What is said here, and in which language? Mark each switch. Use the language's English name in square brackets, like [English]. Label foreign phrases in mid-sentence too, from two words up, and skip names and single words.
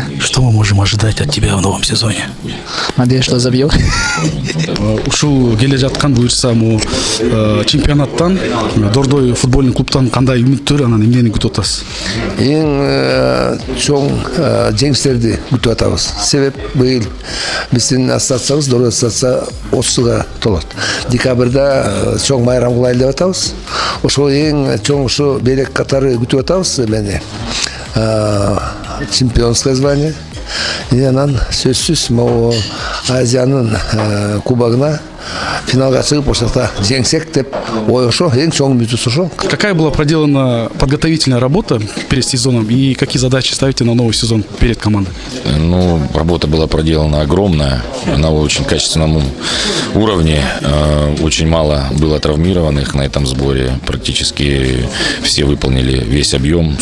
[Russian] Что мы можем ожидать от тебя в новом сезоне? Надеюсь, что забьет. [Kyrgyz] Ушул келе жаткан буюрса могу чемпионаттан Дордой [Russian] футбольный клубтан [Kyrgyz] кандай үмүттөр анан эмнени күтүп атасыз? Эң чоң жеңиштерди күтүп атабыз. Себеп быйыл биздин ассоциациябыз Дордой ассоциация 30-га толот. Декабрда чоң майрам кылайлы деп атабыз. Ошол эң чоң ушу белек катары күтүп атабыз эмени. [Russian] Чемпионское звание. [Kyrgyz] И анан сөзсүз могу Азиянын кубогуна финалга чыгып ошолта жеңсек деп ой ошо эң чоң үмүтүбүз ошо. [Russian] Какая была проделана подготовительная работа перед сезоном и какие задачи ставите на новый сезон перед командой? Ну, работа была проделана огромная, на очень качественном уровне. Очень мало было травмированных на этом сборе. Практически все выполнили весь объем.